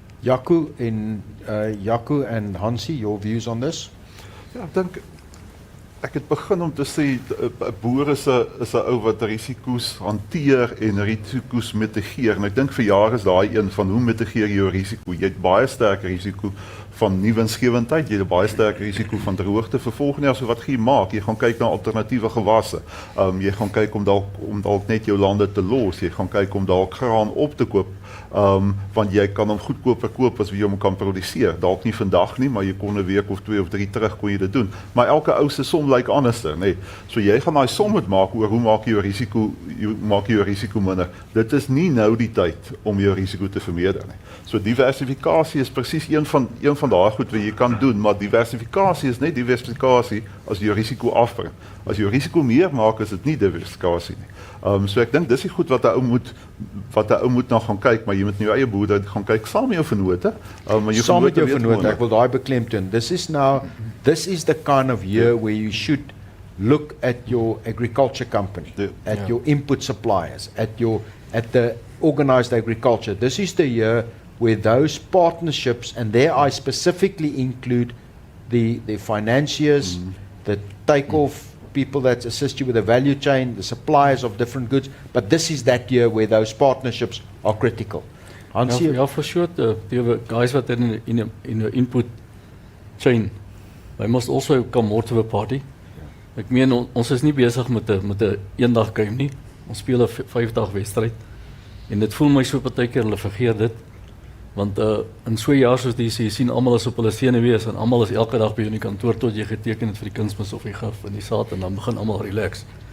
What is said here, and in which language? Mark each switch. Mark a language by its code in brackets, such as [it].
[en] Jaco and Hansie, your views on this? [af] Ja, ek dink ek het begin om te sê 'n boer is 'n ou wat risiko's hanteer en risiko's mitigeer. En ek dink vir jare is daai een van hoe mitigeer jy jou risiko? Jy het baie sterk risiko van nie winsgewendheid, jy het baie sterk risiko van droogte vir volgende jaar. So wat gaan jy maak? Jy gaan kyk na alternatiewe gewasse. Jy gaan kyk om dalk net jou lande te los. Jy gaan kyk om dalk graan op te koop. Want jy kan hom goedkoper koop as wie hom kan produseer. Dalk nie vandag nie, maar jy kon 'n week of 2 of 3 terug kon jy dit doen. Maar elke ou se som lyk anderster, nê. So jy gaan daai som moet maak oor hoe maak jy jou risiko minder. Dit is nie nou die tyd om jou risiko te vermeerder nie. So diversifikasie is presies een van daai goed wat jy kan doen, maar diversifikasie is net diversifikasie as jy jou risiko afbring. As jy jou risiko meer maak, is dit nie diversifikasie nie. So ek dink dis die goed wat 'n ou moet na gaan kyk, maar jy moet in jou eie boerdery gaan kyk saam met jou vennote. Saam met jou vennote, ek wil daai beklemtoon. [en] This is the kind of year where you should look at your agriculture company, at your input suppliers, at the organized agriculture. This is the year where those partnerships, and there I specifically include the financiers, the takeoff people that assist you with the value chain, the suppliers of different goods, but this is that year where those partnerships are critical. Hansie? Ja, for sure, the guys what in the input chain, they must also come more to the party. [af] Ek meen, ons is nie besig met 'n eendag game nie. Ons speel 'n 5-dag wedstryd. En dit voel my so partykeer hulle vergeet dit. Want in so 'n jaar soos die jy sien almal is op hulle senuwees en almal is elke dag by jou in die kantoor tot jy geteken het vir die kunsmis of die gif en die saad en dan begin almal relax.